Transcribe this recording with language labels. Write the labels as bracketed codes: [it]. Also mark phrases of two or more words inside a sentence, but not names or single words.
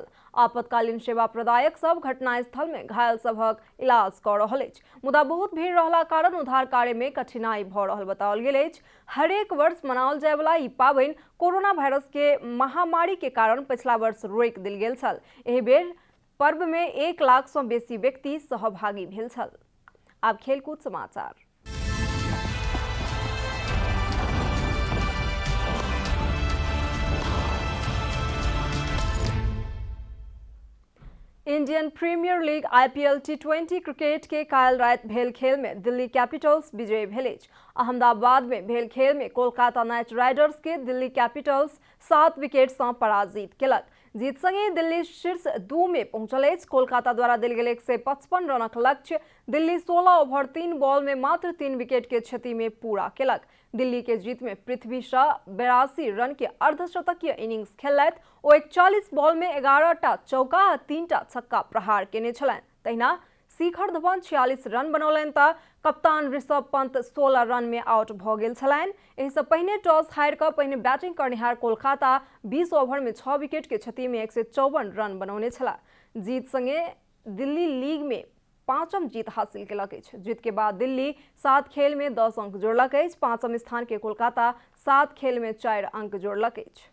[mai] आपातकालीन सेवा प्रदायक सब घटनास्थल में घायल सबक इलाज कऽ रहल अछि, मुदा बहुत भीड़ रहला कारण उद्धार कार्य में कठिनाई भऽ रहल बताओल गेल अछि। हरेक वर्ष मनाओल जाय वाला ई पावनि कोरोना वायरस के महामारी के कारण पिछला वर्ष रोकि देल गेल छल। एहि बेर पर्व में 1 लाख से बेसी व्यक्ति सहभागी भेल छल। आब खेलकूद समाचार। इंडियन प्रीमियर लीग आईपीएल टी20 क्रिकेट के काल रात भेल खेल में दिल्ली कैपिटल्स विजयी भेल। अहमदाबाद में भेल खेल में कोलकाता नाइट राइडर्स के दिल्ली कैपिटल्स 7 विकेट से पराजित केलक। जीत संगे दिल्ली शीर्ष 2 में पहुंचल अछि। कोलकाता द्वारा देल गेल 155 रनक लक्ष्य दिल्ली 16 ओवर 3 बॉल में मात्र 3 विकेट के क्षति में पूरा केलक। दिल्ली के जीत में पृथ्वी शॉ 82 रन के अर्धशतकीय इनिंग्स खेललथि। ओ 41 बॉल में 11टा चौका आ 3टा छक्का प्रहार केने छलनि। तहिना शिखर धवन 46 रन बनौलनि तऽ कप्तान ऋषभ पंत 16 रन में आउट भऽ गेल छलनि। एहि से पहिने टॉस हारि कऽ पहिने बैटिंग करनिहार कोलकाता 20 ओवर में 6 विकेट के क्षति में 154 रन बनौने छला। जीत संगे दिल्ली लीग में 5म जीत हासिल केलक अछि। जीत के बाद दिल्ली 7 खेल में 10 अंक जोड़लक अछि। 5म स्थान के कोलकाता 7 खेल में 4 अंक जोड़लक अछि।